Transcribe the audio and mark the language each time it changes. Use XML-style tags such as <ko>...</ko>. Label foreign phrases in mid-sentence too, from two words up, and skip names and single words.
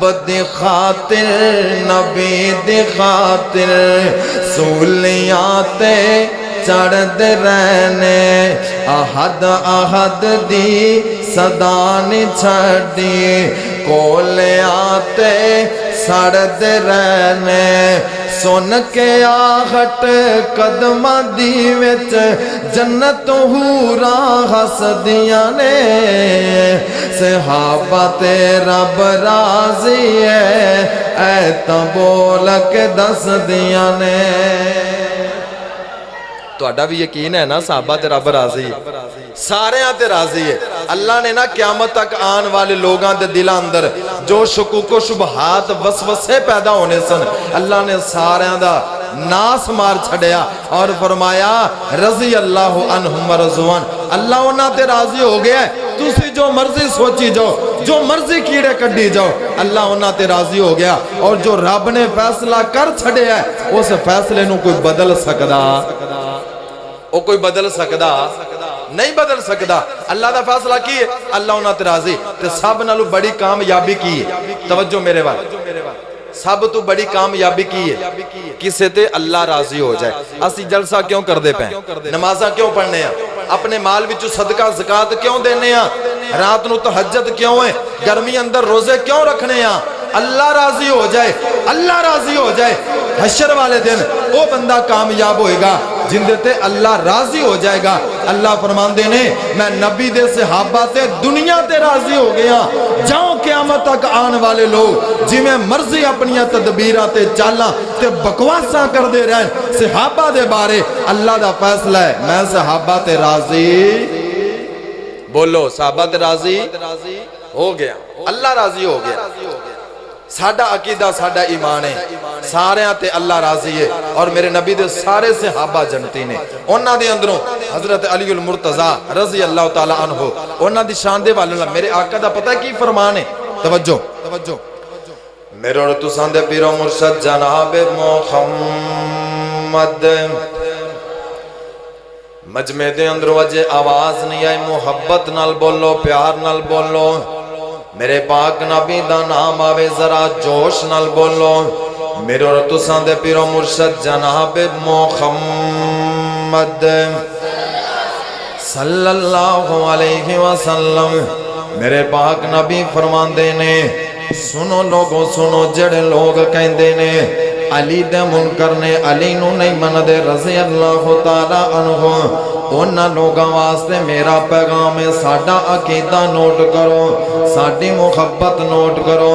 <pa>دی خاطر نبی دی خاطر سولیاں تے چڑھ دے رہنے احد احد دی صدا نہیں چھڑی کولے آتے سڑ دے رہنے سن کے آہٹ قدمہ دی وچ جنت حوراں ہسدیاں نے صحابہ تے رب راضی ہے ایتا بول کے دس دیاں نے تو اڈا بھی یقین ہے نا صحابہ تے رب راضی ہے سارے آتے راضی ہے اللہ نے نا قیامت تک آن والے لوگاں دے دل اندر جو شکوک و شبہات وسوسے پیدا ہونے سن اللہ نے سارے دا ناس مار چھڑیا اور فرمایا</pa> <ar>رضی اللہ عنہم ورضوان اللہ</ar> <pa>انہاں تے راضی ہو گیا ہے تسی جو مرضی سوچی جاؤ جو مرضی کیڑے کڈی جاؤ اللہ انہاں تے راضی ہو گیا اور جو رب نے فیصلہ کر چھڑیا ہے اس فیصلے نو کوئی بدل سکدا او کوئی بدل سکدا نہیں بدل سکدا اللہ دا فیصلہ کی ہے اللہ انہاں تے راضی تے سب نالو بڑی کامیابی کی ہے توجہ میرے وال سب تو بڑی کامیابی کی ہے کسے تے اللہ راضی ہو جائے اسی جلسہ کیوں کر دے پیں نمازاں کیوں پڑھنے ہیں اپنے مال وچوں صدقہ زکات کیوں دینے ہیں رات نو تہجد کیوں ہے گرمی اندر روزے کیوں رکھنے ہیں اللہ راضی ہو جائے اللہ راضی ہو جائے حشر والے دن وہ بندہ کامیاب ہوئے گا جن دیتے اللہ راضی ہو جائے گا اللہ فرمان دینے میں نبی دے صحابہ تے دنیا تے راضی ہو گیا جاؤں قیامت تک آن والے لوگ جی میں مرضی اپنی تدبیرات چالاں تے بکواساں کر دے رہے صحابہ دے بارے اللہ دا فیصلہ ہے میں صحابہ تے راضی بولو صحابہ تے راضی ہو گیا اللہ راضی ہو گیا ساڈا عقیدہ ساڈا ایمان ہے سارے آتے اللہ راضی ہے اور میرے نبی دے سارے صحابہ جنتی نے انہاں دے اندروں حضرت علی المرتضی</pa> <ar>رضی اللہ تعالی عنہ</ar> <pa>انہاں دی شان دے والے میرے آقا دا پتہ کی فرمان ہے توجہ میرے اور تساں دے پیر و مرشد جناب محمد مجمع دے اندروں اجے آواز نہیں آئی محبت نال بولو پیار نال بولو میرے پاک نبی دا نام آوے ذرا جوش نال بولو میرے اور تساں دے پیر و مرشد جناب محمد</pa> <ar>صلی اللہ علیہ وسلم</ar> <pa>میرے پاک نبی فرمان دینے سنو لوگوں سنو، جڑے لوگ کہندے نے علی دے منکر نے، علی نو نہیں مندے</pa> <ar>رضی اللہ تعالی عنہ،</ar> <pa>انہاں لوگاں واسطے میرا پیغام ہے، ساڈا عقیدہ نوٹ کرو، ساڈی محبت نوٹ کرو۔</pa>